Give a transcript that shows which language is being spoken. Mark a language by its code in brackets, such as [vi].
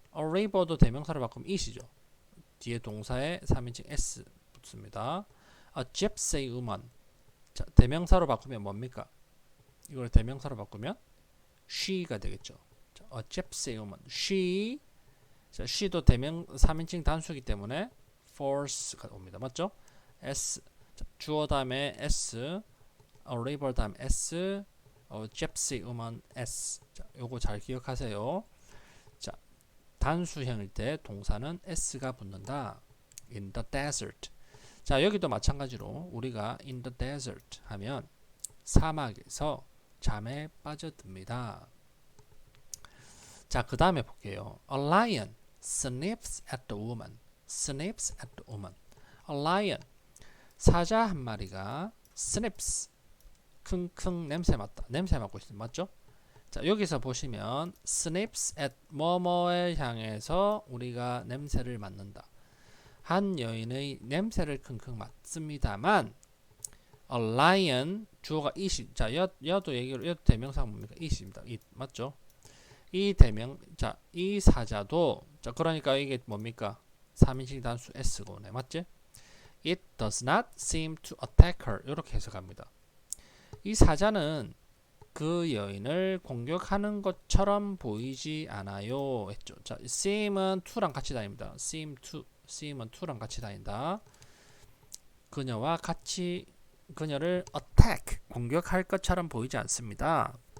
[en] a river [ko] 도 대명사로 바꾸면 it이죠. 뒤에 동사에 3인칭 s 붙습니다. [en] A gypsy woman. [ko] 자, 대명사로 바꾸면 뭡니까? 이걸 대명사로 바꾸면 she가 되겠죠. 자, [en] a gypsy woman. [ko] she. 자, she도 대명 3인칭 단수이기 때문에 force가 옵니다. 맞죠? S 자, 주어 다음에 S, a river 다음에 S, gypsy woman S. 자, 요거 잘 기억하세요. 자, 단수형일 때 동사는 S가 붙는다. [en] In the desert. [ko] 자, 여기도 마찬가지로 우리가 [en] in the desert [ko] 하면 사막에서 잠에 빠져듭니다. 자, 그 다음에 볼게요. [en] A lion sniffs at the woman. sniffs at the woman. A lion. [ko] 사자 한 마리가 sniffs. 킁킁 냄새 맡다. 냄새 맡고 있습니다. 맞죠? 자, 여기서 보시면 [en] sniffs at [ko] 뭐뭐에 향해서 우리가 냄새를 맡는다. 한 여인의 냄새를 킁킁 맡습니다만 [en] a lion [ko] 주어가 it이 자, 여도 얘기로 여도 대명사 뭡니까? it입니다. it 맞죠? 이 대명 자, 이 사자도 자, 그러니까 이게 뭡니까? 3인칭 단수 s고 네, 맞지? [en] It does not seem to attack her. [ko] 이렇게 해석합니다. 이 사자는 그 여인을 공격하는 것처럼 보이지 않아요. 했죠. 자, seem은 to랑 같이 다닙니다. seem은 to랑 같이 다닌다. 그녀와 같이 그녀를 attack 공격할 것처럼 보이지 않습니다.